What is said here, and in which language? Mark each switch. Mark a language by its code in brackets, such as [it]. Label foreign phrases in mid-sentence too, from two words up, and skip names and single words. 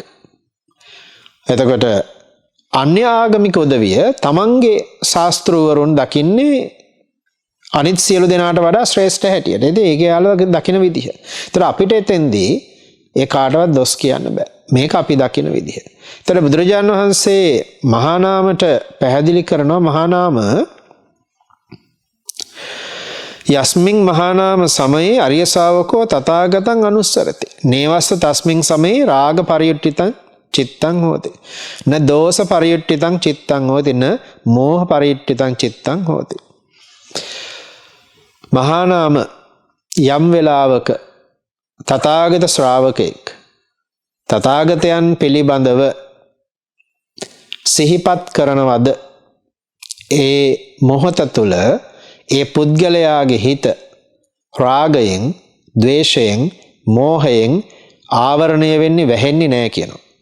[si] එතකොට අන්‍ය ආගමික උදවිය තමන්ගේ ශාස්ත්‍රවරුන් දකින්නේ අනිත් සියලු දෙනාට වඩා ශ්‍රේෂ්ඨ හැටියට. ඉතින් ඒකේ යාළුවා දකින විදිහ. ඒතර අපිට එතෙන්දී ඒ කාටවත් දොස් කියන්න බෑ. මේක අපි දකින විදිහ. ඒතර බුදුරජාණන් වහන්සේ මහානාමට පැහැදිලි කරනවා, [pi] මහානාම යස්මින් මහානාම සමයේ අරිය ශාවකෝ තථාගතං අනුස්සරති. නේවස්ස තස්මින් සමයේ රාග පරියුට්ඨිතං චිත්තං හෝති. න දෝෂ පරියුට්ඨිතං චිත්තං හෝති. න මෝහ පරියුට්ඨිතං චිත්තං හෝති. [si] මහානාම යම් වෙලාවක තථාගත ශ්‍රාවකෙක් තථාගතයන් පිළිබඳව සිහිපත් කරනවද, ඒ මොහොත තුල ඒ පුද්ගලයාගේ හිත රාගයෙන්, ද්වේෂයෙන්, මෝහයෙන් ආවරණය වෙන්නේ, වැහෙන්නේ නැහැ කියනවා.